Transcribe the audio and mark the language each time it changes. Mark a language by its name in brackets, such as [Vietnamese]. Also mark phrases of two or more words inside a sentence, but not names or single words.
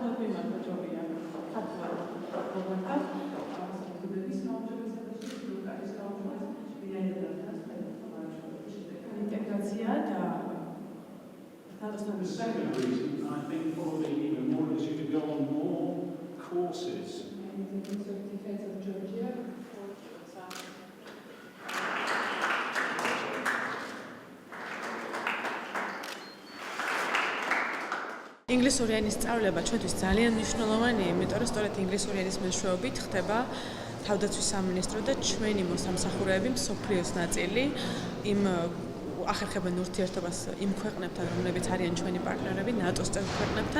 [English] The second reason, I think, probably even more, is you could go on more courses. [Georgian] ინგლისური ენის სწავლება ჩვენთვის ძალიან მნიშვნელოვანია, იმიტომ რომ სწორედ ინგლისური ენის მეშვეობით ხდება თავდაცვის სამინისტრო და ჩვენი მოსამსახურეები მსოფლიოს ნაწილი იმ ახერხებენ ურთიერთობას იმ ქვეყნებთან, რომლებიც არიან ჩვენი პარტნიორები, ნატოს წევრ ქვეყნებთან.